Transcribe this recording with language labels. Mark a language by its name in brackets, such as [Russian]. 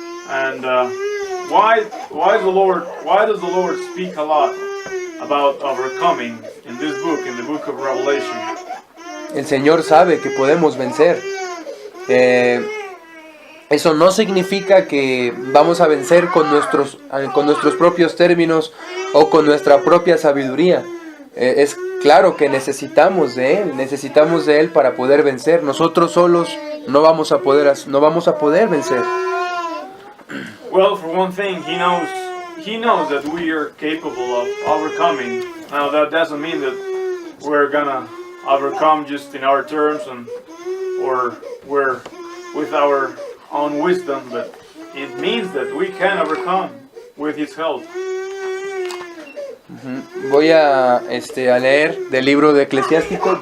[English] And why does the Lord speak a lot about overcoming in this book, in the book of Revelation? [Spanish] El Señor sabe que podemos vencer. Eso no significa que vamos a vencer con nuestros propios términos o con nuestra propia sabiduría. Es claro que necesitamos de Él para poder vencer. Nosotros solos no vamos a poder vencer. [English] Well, for one thing, He knows that we are capable of overcoming. Now that doesn't mean that we're gonna overcome just in our terms or we're with our own wisdom, but it means that we can overcome with His help. [Spanish] Voy a leer del libro de Eclesiástico.